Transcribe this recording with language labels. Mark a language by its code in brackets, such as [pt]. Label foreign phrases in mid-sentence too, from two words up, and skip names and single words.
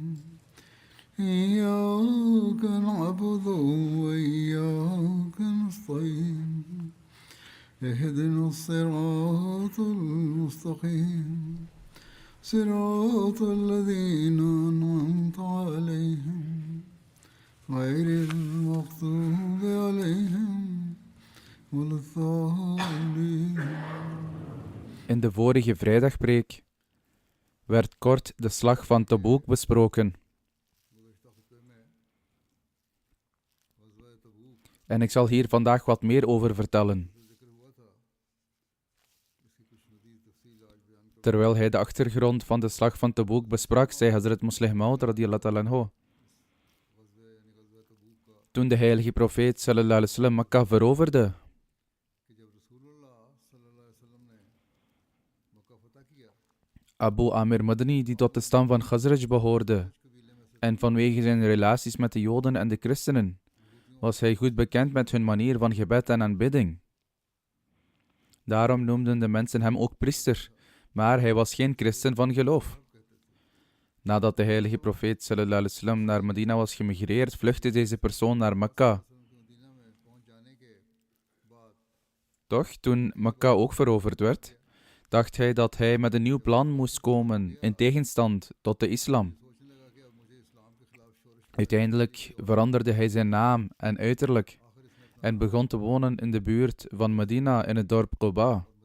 [ar] إياك نعبد وإياك نستعين اهدنا الصراط المستقيم صراط الذين أنعمت عليهم غير المغضوب عليهم ولا الضالين. [nl] In de vorige vrijdagpreek werd kort de slag van Taboek besproken. En ik zal hier vandaag wat meer over vertellen. Terwijl hij de achtergrond van de slag van Taboek besprak, zei Hazrat Muslih Maud [ar] رضي الله تعالى عنه: [nl] toen de heilige profeet [ar] صلى الله عليه وسلم [nl] Mekka veroverde, Abu Amir Madani, die tot de stam van Khazraj behoorde, en vanwege zijn relaties met de Joden en de christenen, was hij goed bekend met hun manier van gebed en aanbidding. Daarom noemden de mensen hem ook priester, maar hij was geen christen van geloof. Nadat de heilige profeet [ar] صلى الله عليه وسلم [nl] naar Medina was gemigreerd, vluchtte deze persoon naar Mekka. Toch, toen Mekka ook veroverd werd, dacht hij dat hij met een nieuw plan moest komen, in tegenstand tot de islam. Uiteindelijk veranderde hij zijn naam en uiterlijk en begon te wonen in de buurt van Medina in het dorp Quba.